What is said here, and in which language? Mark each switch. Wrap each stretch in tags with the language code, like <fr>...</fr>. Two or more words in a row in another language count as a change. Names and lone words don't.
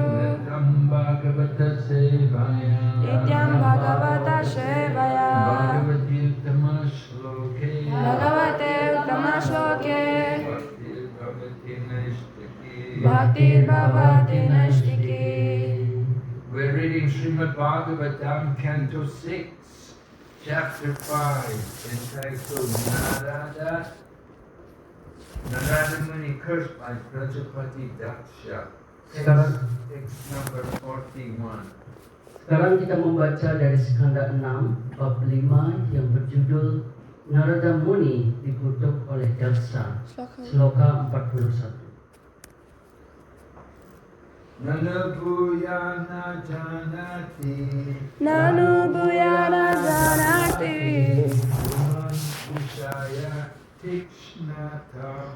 <sa>Nityam Bhagavata Sevaya Nityam Bhagavata Sevaya Bhagavati Uttama Shloke Bhagavate Uttama Shloke Bhakti Bhavati Naistaki Bhakti Bhavati Naistiki.</sa> <en>We're reading Srimad Bhagavatam, Canto 6, Chapter 5, entitled Narada Muni cursed by Prajapati Daksha. Text number 41.</en> <id>Sekarang kita membaca dari skanda 6, bab 5 yang berjudul Narada Muni dikutuk oleh Daksa. Sloka 41.</id> <sa>Nanubhuyana janati Nanu Bhuyana Janati Puman Vishaya Tikshnatam</sa>